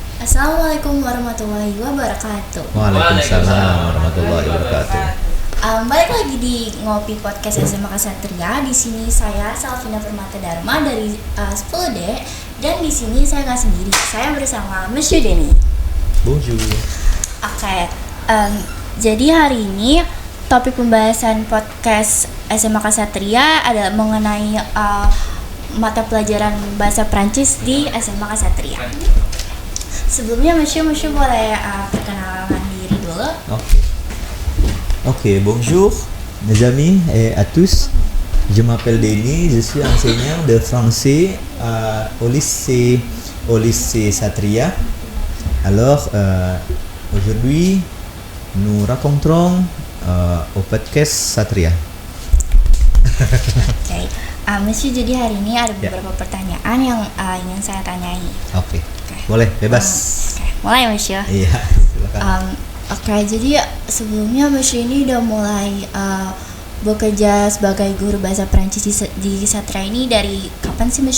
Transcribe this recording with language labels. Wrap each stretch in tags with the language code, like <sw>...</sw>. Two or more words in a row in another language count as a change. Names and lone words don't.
<ar>السلام عليكم ورحمة الله وبركاته. وعليكم السلام ورحمة الله وبركاته.</ar> <id>Balik lagi di Ngopi Podcast SMA Ksatria. Di sini saya Salvina Permata Dharma dari 10D, dan di sini saya nggak sendiri. Saya bersama Monsieur Denny.</id> <fr>Bonjour.</fr> <id>Oke, jadi hari ini topik pembahasan podcast SMA Ksatria adalah mengenai mata pelajaran bahasa Prancis di SMA Ksatria. Sebelumnya Monsieur boleh perkenalkan diri dulu.</id> <fr>Ok, bonjour mes amis et à tous. Je m'appelle Denis, je suis enseignant de français au lycée Satria. Alors, aujourd'hui, nous raconterons au podcast Satria.</fr> <id>Oke, Monsieur, jadi hari ini ada beberapa pertanyaan yang ingin saya tanyai. Oke. Boleh, bebas. Oke, mulai Monsieur. Iya, silakan. Oke, jadi sebelumnya Monsieur ini udah mulai bekerja sebagai guru bahasa Prancis di Satria ini dari kapan sih Monsieur?</id>